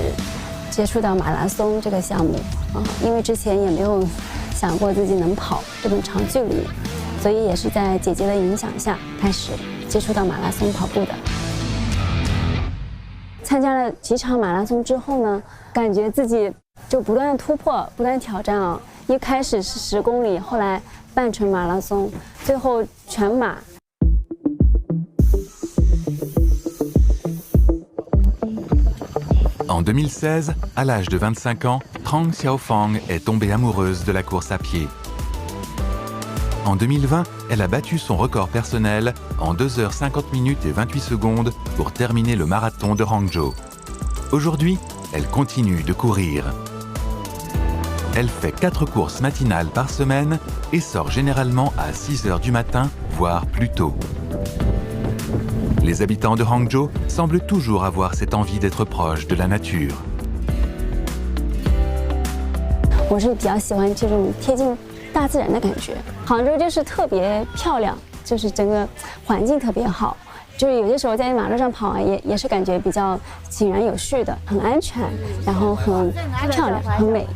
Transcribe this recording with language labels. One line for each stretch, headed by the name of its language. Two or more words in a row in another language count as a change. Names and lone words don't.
Chinese: 接触到马拉松这个项目因为之前也没有想过自己能跑这种长距离，所以也是在姐姐的影响下开始接触到马拉松跑步的。参加了几场马拉松之后呢，感觉自己就不断突破，不断挑战一开始是10公里，后来半程马拉松，最后全马。
French: En 2016, à l'âge de 25 ans, Trang Xiaofang est tombée amoureuse de la course à pied. En 2020, elle a battu son record personnel en 2 h 50 minutes et 28 secondes pour terminer le marathon de Hangzhou. Aujourd'hui, elle continue de courir. Elle fait 4 courses matinales par semaine et sort généralement à 6 h du matin, voire plus tôt. Les habitants de Hangzhou semblent toujours avoir cette envie d'être proches de la nature.
Chinese: 我是比较喜欢这种贴近大自然的感觉。杭州就是特别漂亮，就是整个环境特别好，就是有些时候在马路上跑啊，也是感觉比较井然有序的，很安全，然后很漂亮，很美。